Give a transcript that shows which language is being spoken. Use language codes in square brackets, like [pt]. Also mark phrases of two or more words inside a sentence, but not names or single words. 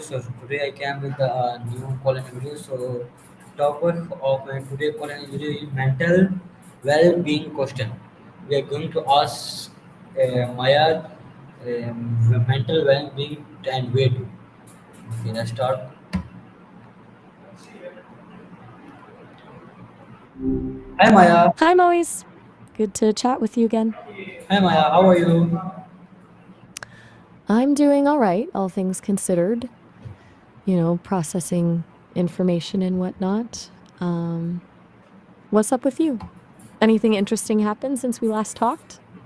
[en] So today I came with the new call handy video. So topic of my today call handy video is mental well-being question. We are going to ask Maya mental well-being and weight. Okay, let's start. Hi Maya. Hi, Moise. Good to chat with you again. Hi Maya, how are you? I'm doing all right, all things considered. Processing information and whatnot. What's up with you? Anything interesting happened since we last talked?